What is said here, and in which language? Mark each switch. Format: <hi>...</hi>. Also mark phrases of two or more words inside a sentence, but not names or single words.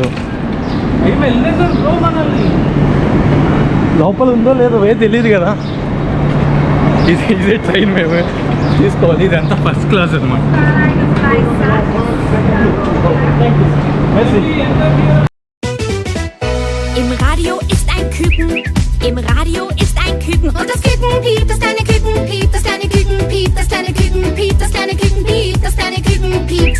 <te>ఏం వెళ్ళలేదు బ్రో మనల్ని. లోపల ఉందో లేదో తెలియదు కదా. ఇదే ట్రైన్ మేము తీసుకోవాలి. ఇదంతా</te> <en>first class</en> <te>అనమాట.</te> <de>Im Radio ist ein Küken, im Radio ist ein Küken. Und das Küken piept, das kleine Küken piept, das kleine Küken piept, das kleine Küken piept, das kleine Küken piept, das kleine Küken piept.</de>